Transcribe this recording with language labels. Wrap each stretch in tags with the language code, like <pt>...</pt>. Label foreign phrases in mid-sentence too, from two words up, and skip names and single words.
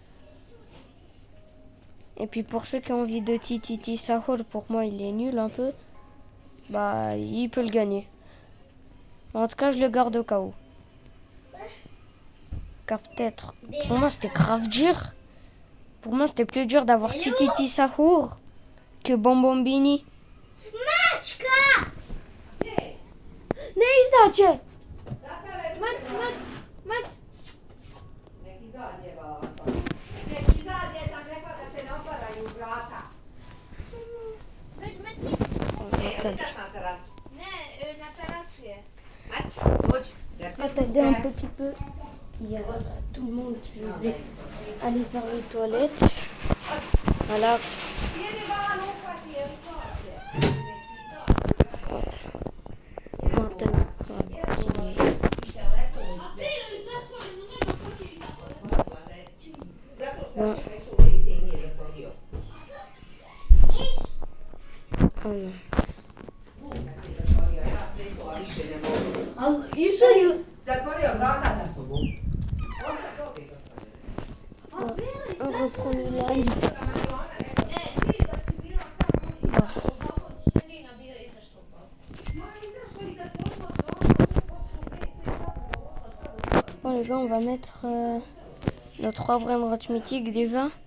<fr>Et puis pour ceux qui ont envie de Tititi Sahur, pour moi il est nul un peu. Bah, il peut le gagner. En tout cas, je le garde au cas où. Car peut-être... Pour moi, c'était grave dur. Pour moi, c'était plus dur d'avoir Tititi Sahur que Bonbonbini.</fr> <hr>Maćka! Ne izađe! Mać! Nek izađe, baba. Nek izađe, sam rekla da se ne otvaraju vrata. Ideš na terasu. Ne, na terasu je. Mać, uđi.</hr> <fr>Attendez un petit peu. Il y a tout le monde. Je vais aller vers les toilettes. Voilà.</fr> <hr>Sjedi baba, ne uhvati, jer izađe.</hr> <fr>Maintenant, on va continuer. Bon. Oh non.</fr> <hr>Zatvorio vrata za sobom.</hr> <fr>On reprend le live. Bon les gars, on va mettre nos 3 Brainrot mythiques déjà.</fr>